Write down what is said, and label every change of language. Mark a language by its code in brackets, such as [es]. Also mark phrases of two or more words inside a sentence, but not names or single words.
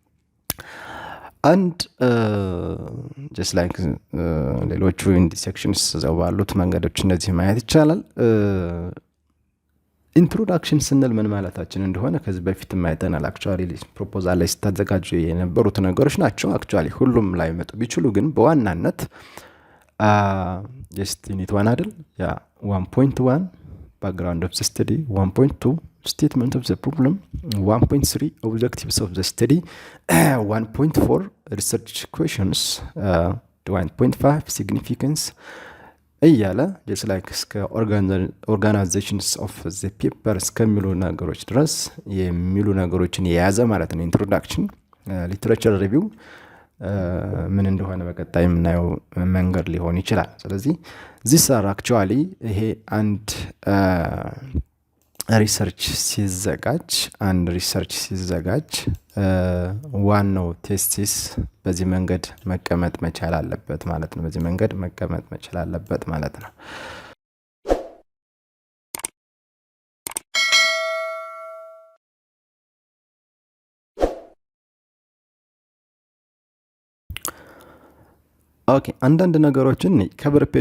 [am] አንድ [en] just like [am] ሌሎቹ ኢንዲ ሴክሽንስ ዘው ባሉት መንገዶች እነዚህ ማየት ይቻላል። ኢንትሮዳክሽን ስንል ምን ማለታችን እንደሆነ ከዚህ በፊት ማይተናል። አክቹአሊ ፕሮፖዛል ላይ ስታዘጋጁ የነበሩት ነገሮች ናቸው። አክቹአሊ ሁሉም ላይ መጡ ቢችሉ ግን በዋናነት [en] just unit 1 [am] አይደል? [en] ያ 1.1 background of the study, 1.2 statement of the problem, 1.3 objectives of the study, 1.4 research questions, 1.5 significance [am] እያለ [en] just like [am] እስከ [en] organizations of the paper [am] እስከሚሉ ነገሮች ድረስ የሚሉ ነገሮችን የያዘ ማለት ነው። ኢንትሮዳክሽን፣ [en] literature review [am] ምን እንደሆነ በቀጣይ የምናየው መንገድ ሊሆን ይችላል። ስለዚህ [en] this are actually [am] ይሄ አንድ ሪሰርች ሲዘጋጅ ዋናው ቴሲስ በዚህ መንገድ መቀመጥ መቻል አለበት ማለት ነው። በዚህ መንገድ መቀመጥ መቻል አለበት ማለት ነው። ኦኬ አንዳንድ ነገሮችን [en] cover page